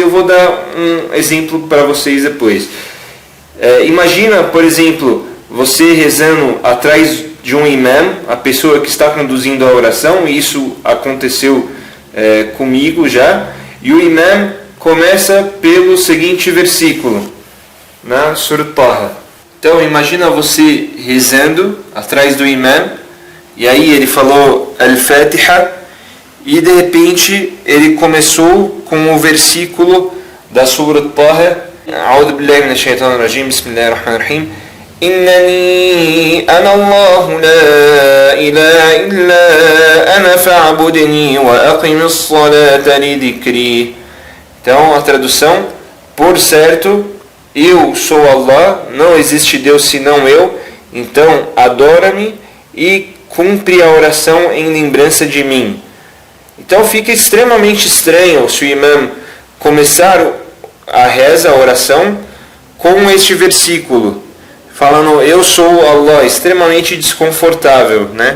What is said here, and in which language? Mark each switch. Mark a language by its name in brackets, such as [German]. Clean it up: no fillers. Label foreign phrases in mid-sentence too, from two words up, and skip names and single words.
[Portuguese] Eu vou dar um exemplo para vocês depois. Imagina, por exemplo, você rezando atrás de um imam, a pessoa que está conduzindo a oração, e isso aconteceu comigo já, e o imam começa pelo seguinte versículo, na Surat Taha. Então imagina você rezando atrás do imam, e aí ele falou Al-Fatiha, e de repente ele começou com o versículo da Surat Taha. [Arabic] أعوذ بالله من الشيطان الرجيم بسم الله الرحمن الرحيم إنني أنا الله لا إله إلا أنا فاعبدني وأقم الصلاة لذكري. [Portuguese] Então a tradução: por certo, eu sou Allah, não existe Deus senão eu, então adora-me e cumpre a oração em lembrança de mim. Então fica extremamente estranho se o imam começar a reza, a oração, com este versículo, falando eu sou Allah, extremamente desconfortável, né?